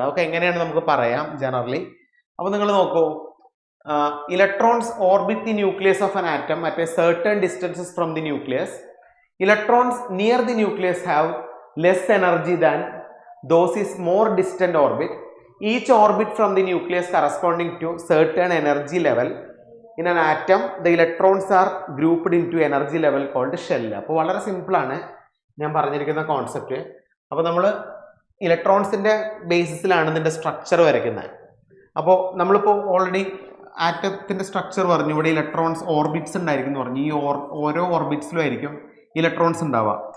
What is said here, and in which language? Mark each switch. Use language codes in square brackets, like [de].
[ml] അതൊക്കെ എങ്ങനെയാണ് നമുക്ക് പറയാം ജനറലി. അപ്പോൾ നിങ്ങൾ നോക്കൂ, [en] Electrons orbit the nucleus of an atom at a certain distances from the nucleus. Electrons near the nucleus have less energy than those is more distant orbit. Each orbit from the nucleus corresponding to certain energy level. In an atom, the electrons are grouped into energy level called shell. [ml] അപ്പോൾ വളരെ simple ആണ് ഞാൻ പറഞ്ഞിരിക്കുന്ന concept. അപ്പോൾ നമ്മൾ ഇലക്ട്രോൺസിന്റെ ബേസിസിലാണ് ഇതിന്റെ structure വരയ്ക്കുന്നത്. അപ്പോൾ നമ്മളിപ്പോൾ ഓൾറെഡി ആറ്റത്തിന്റെ സ്ട്രക്ചർ പറഞ്ഞു. ഇവിടെ ഇലക്ട്രോൺസ് ഓർബിറ്റ്സ് ഉണ്ടായിരിക്കും എന്ന് പറഞ്ഞു. ഈ ഓരോ ഓർബിറ്റ്സിലും ആയിരിക്കും ഇലക്ട്രോൺസ് ഉണ്ടാവുക.